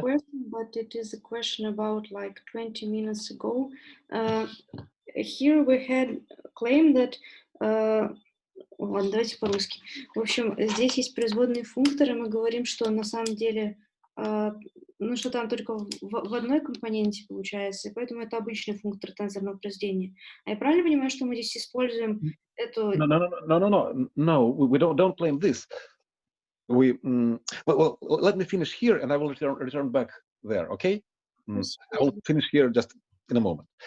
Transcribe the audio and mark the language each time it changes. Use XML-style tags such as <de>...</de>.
<en>question, but it is a question about like 20 minutes ago. Here we had claimed that</en> <ru>ладно, давайте по-русски. В общем, здесь есть производные функторы, мы говорим, что на самом деле, ну, что там только в одной компоненте получается, и поэтому это обычный функтор тензорного произведения. А я правильно понимаю, что мы здесь используем эту...</ru> <en>No, we don't claim this. We well, let me finish here, and I will return back there. Okay, I will finish here just in a moment.</en>